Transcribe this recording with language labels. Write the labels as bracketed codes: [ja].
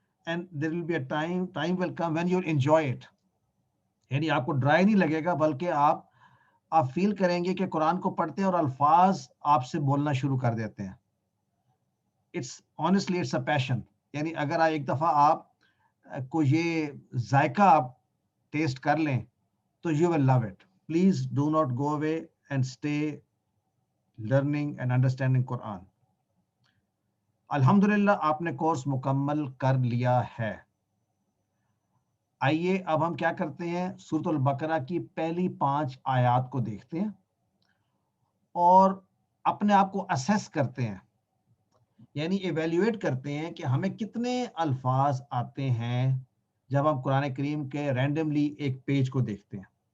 [en] And there will be a time will come when you enjoy it. [ur] یعنی آپ کو dry نہیں لگے گا، بلکہ آپ فیل کریں گے کہ قرآن کو پڑھتے ہیں اور الفاظ آپ سے بولنا شروع کر دیتے ہیں. [en] honestly it's a passion. [ur] یعنی اگر ایک دفعہ آپ کو یہ ذائقہ آپ ٹیسٹ کر لیں تو [en] you will love it. Please do not go away and stay learning and understanding Quran. [ur] الحمدللہ آپ نے کورس مکمل کر لیا ہے. آئیے اب ہم کیا کرتے ہیں، سورۃ البقرہ کی پہلی 5 آیات کو دیکھتے ہیں اور اپنے آپ کو اسیس کرتے ہیں، یعنی ایویلیویٹ کرتے ہیں کہ ہمیں کتنے الفاظ آتے ہیں جب ہم قرآن کریم کے رینڈملی ایک پیج کو دیکھتے ہیں.